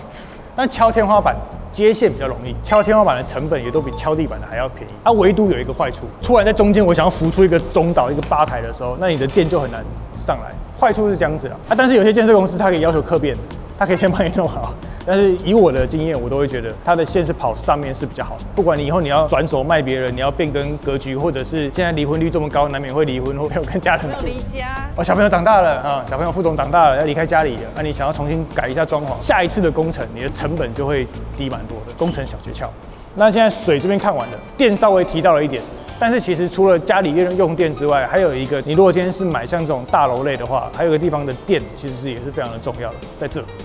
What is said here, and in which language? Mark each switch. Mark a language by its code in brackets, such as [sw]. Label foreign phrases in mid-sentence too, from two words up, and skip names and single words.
[zh] 但敲天花板接線比較容易，敲天花板的成本也都比敲地板的還要便宜。它唯獨有一個壞處，突然在中間我想要浮出一個中島、一個吧台的時候，那你的電就很難上來。壞處是這樣子但是有些建設公司它可以要求客變，它可以先幫你弄好。但是以我的經驗，我都会觉得它的線是跑上面是比較好的。不管你以後你要轉手賣別人，你要變更格局，或者是現在離婚率這麼高，難免會離婚或沒有跟家人住。離家小朋友長大了小朋友副總長大了，要離開家裡了，你想要重新改一下裝潢，下一次的工程你的成本就會低蠻多的。工程小訣竅。那現在水這邊看完了，電稍微提到了一點。但是其實除了家裡用電之外，還有一個，你如果今天是買像這種大樓類的話，還有一個地方的電其實也是非常的重要的，在這。